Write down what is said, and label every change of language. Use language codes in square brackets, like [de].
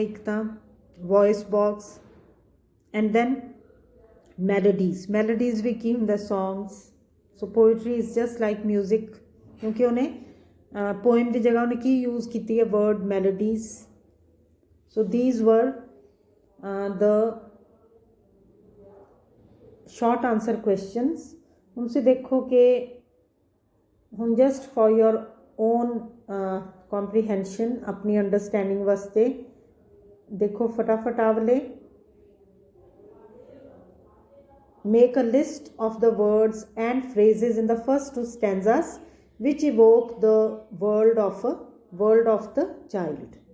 [pa] ਇੱਕ ਤਾਂ [en] Voice box and then melodies. [pa] Melodies ਵੀ ਕੀ ਹੁੰਦਾ? Songs. [en] so poetry is just like music, [pa] ਕਿਉਂਕਿ ਉਹਨੇ ਪੋਇਮ ਦੀ ਜਗ੍ਹਾ ਉਹਨੇ ਕੀ ਯੂਜ਼ ਕੀਤੀ ਹੈ? [en] Word melodies. So these were the short answer questions। [pa] ਹੁਣ ਤੁਸੀਂ ਦੇਖੋ ਕਿ ਹੁਣ [en] just for your own comprehension, [pa] ਆਪਣੀ ਅੰਡਰਸਟੈਂਡਿੰਗ ਵਾਸਤੇ ਦੇਖੋ ਫਟਾਫਟ ਆ ਵਾਲੇ। [en] Make a list of the words and phrases in the first two stanzas which evoke the world of the child।